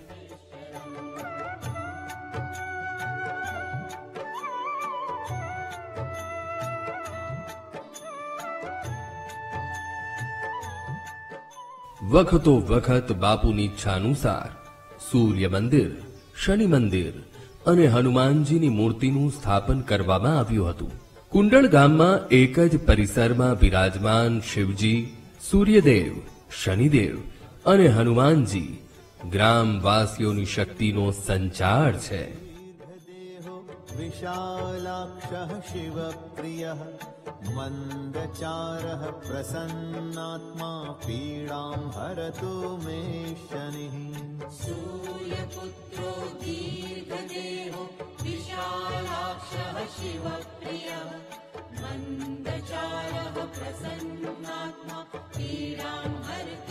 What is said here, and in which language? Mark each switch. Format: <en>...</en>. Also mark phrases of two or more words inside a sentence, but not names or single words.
<gu>વખતો વખત બાપુની ઈચ્છા અનુસાર સૂર્ય મંદિર, શનિ મંદિર અને હનુમાનજીની મૂર્તિનું સ્થાપન કરવામાં આવ્યું હતું. કુંડળ ગામમાં એક જ પરિસરમાં બિરાજમાન શિવજી, સૂર્યદેવ, શનિદેવ અને હનુમાનજી ગ્રામવાસીઓની શક્તિનો સંચાર છે.</gu> <sa>विशालाक्षः शिवप्रियः मन्दचारः प्रसन्नात्मा पीडां हरतु मे शनिः सूर्यपुत्रो दीर्घदेहो विशालाक्षः शिवप्रियः मन्दचारः प्रसन्नात्मा पीडां हरतु</sa>